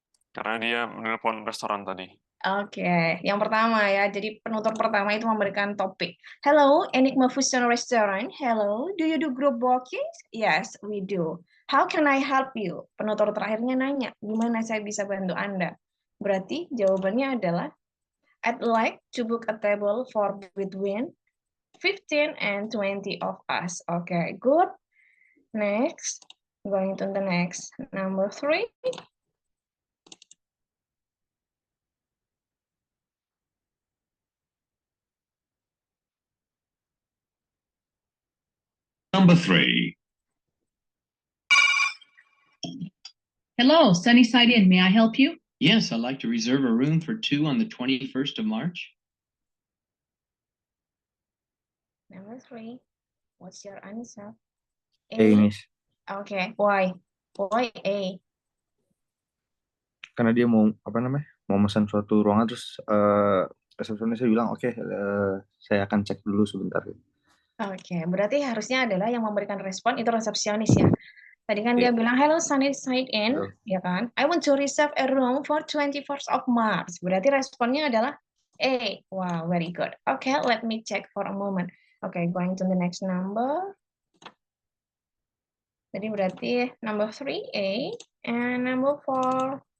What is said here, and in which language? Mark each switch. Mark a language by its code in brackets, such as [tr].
[id] Karena dia menelpon restoran tadi. Oke, yang pertama ya. Jadi penutur pertama itu memberikan topik. [en] Hello, Enigma Fusion Restaurant. Hello, do you do group bookings? Yes, we do. How can I help you? [id] Penutur terakhirnya nanya, gimana saya bisa bantu Anda? Berarti jawabannya adalah, [en] I'd like to book a table for between 15 and 20 of us. Okay, good. Next, going to the next. Number 3. Number 3. Hello, Sunnyside Inn. May I help you? Yes, I'd like to reserve a room for 2 on the 21st of March. Number 3. What's your answer? A, Miss. Okay, why? Why A? [id] karena dia mau mau pesan suatu ruangan, terus resepsionisnya bilang oke, saya akan cek dulu sebentar. Oke, berarti harusnya adalah yang memberikan respon itu resepsionis ya. Tadi kan dia Iya. bilang, [en] hello [id] Sunny Side In, Betul. ya kan? [en] I want to reserve a room for 21st of March. [id] Berarti responnya adalah A. [en] Wow, very good. Okay, let me check for a moment. Okay, going to the next number. [id] Jadi berarti [en] number 3A and number 4.